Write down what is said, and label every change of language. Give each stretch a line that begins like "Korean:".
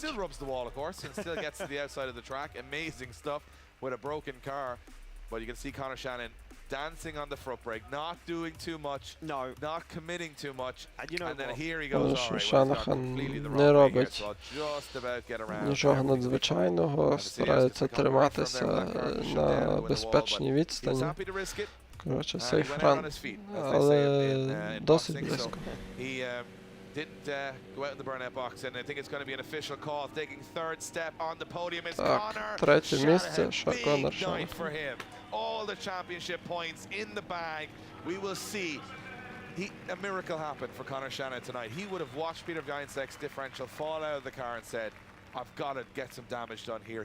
English: still rubs the wall, of course, and still gets to the outside of the track. Amazing stuff with a broken car. But you can see Conor Shannon dancing on the foot brake, not doing too much, not committing too much, and then here he goes, all right, well, he's gone completely the wrong way here, so I'll just about get around.
Ukrainian: Нічого надзвичайного, старається триматися на безпечній відстані. Коротше,
English: safe run,
Ukrainian: але досить близько.
English: Didn't go out in the burnout box, and I think it's going to be an official call. Taking third step on the podium is Conor Shanahan. Big night for him. All the championship points in the bag. We will see. A miracle happened for Conor Shanahan tonight. He would have watched Peter Geinsek's differential fall out of the car and said, I've got to get some damage done here.